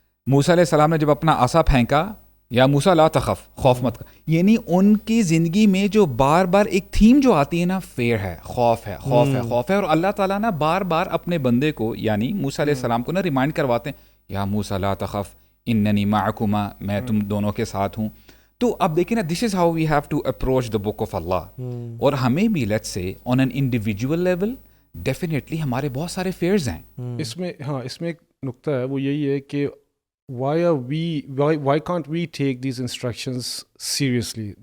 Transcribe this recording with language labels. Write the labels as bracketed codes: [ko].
[ur] موسیٰ علیہ السلام نے جب اپنا عصا پھینکا, [ar] یا موسیٰ لا تخف, [ur] خوف مت کر. یعنی ان کی زندگی میں جو بار بار ایک تھیم جو آتی ہے نا, فیئر ہے, خوف ہے, خوف ہے, خوف ہے. اور اللہ تعالیٰ نا بار بار اپنے بندے کو یعنی موسیٰ علیہ السلام کو نا ریمائنڈ کرواتے ہیں, [ar] یا موسیٰ لا تخف اننی معکما, [ur] میں تم دونوں کے ساتھ ہوں. تو اب دیکھیں نا, [en] This is how we have to approach the book of Allah. [ur] اور ہمیں بھی [en] let's say on an individual level definitely [ur] ہمارے بہت سارے فیئرز ہیں. اس میں اس میں ایک نقطہ ہے, وہ یہی ہے کہ [en] why can't we take these instructions seriously?